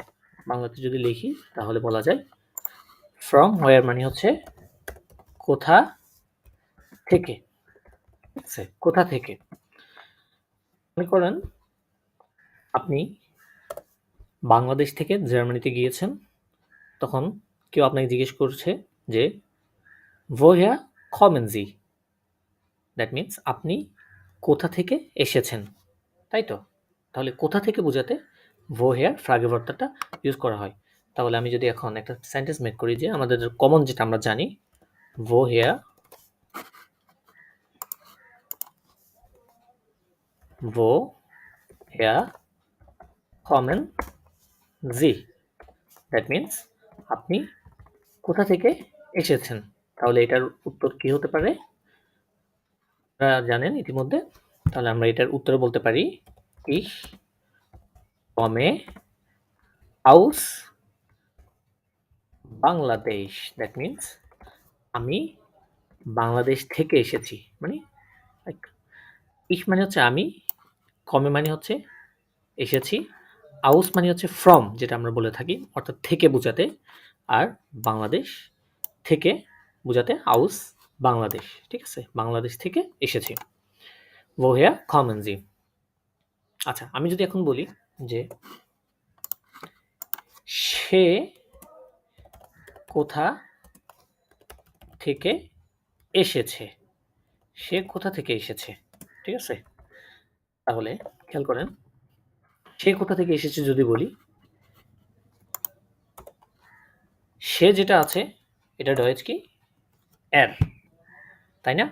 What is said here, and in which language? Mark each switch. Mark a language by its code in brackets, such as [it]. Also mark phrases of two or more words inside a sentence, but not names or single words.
[bn] বাংলাতে যদি লিখি তাহলে বলা যায় [en] from where [bn] মানে হচ্ছে কোথা থেকে, ঠিক আছে? কোথা থেকে। মনে করেন আপনি বাংলাদেশ থেকে জার্মানিতে গিয়েছেন, তখন কেউ আপনাকে জিজ্ঞেস করছে যে [de] woher kommen Sie? [en] that means [bn] আপনি কোথা থেকে এসেছেন, তাই তো? তাহলে কোথা থেকে বোঝাতে woher ফ্রাগে ভর্তাটা ইউজ করা হয়। তাহলে আমি যদি এখন একটা [en] sentence make [bn] করি যে আমাদের কমন যেটা আমরা জানি [de] woher kommen Sie? [en] that means [bn] আপনি কোথা থেকে এসেছেন। তাহলে এটার উত্তর কি হতে পারে? আপনারা জানেন ইতিমধ্যে। তাহলে আমরা এটার উত্তর বলতে পারি [de] ich komme aus [bn] বাংলাদেশ। [en] that means [bn] আমি বাংলাদেশ থেকে এসেছি। মানে ich মানে হচ্ছে আমি, komme মানে হচ্ছে এসেছি, aus মানে হচ্ছে from যেটা আমরা বলে থাকি, অর্থাৎ থেকে বোঝাতে, আর বাংলাদেশ থেকে বোঝাতে aus বাংলাদেশ, ঠিক আছে? বাংলাদেশ থেকে এসেছি। [de] woher kommen Sie? [bn] আচ্ছা, আমি যদি এখন বলি যে সে কোথা থেকে এসেছে, সে কোথা থেকে এসেছে, ঠিক আছে? তাহলে খেয়াল করেন, সে কোথা থেকে এসেছে যদি বলি, সে যেটা আছে এটা ডয়েজ কি এর, তাই না?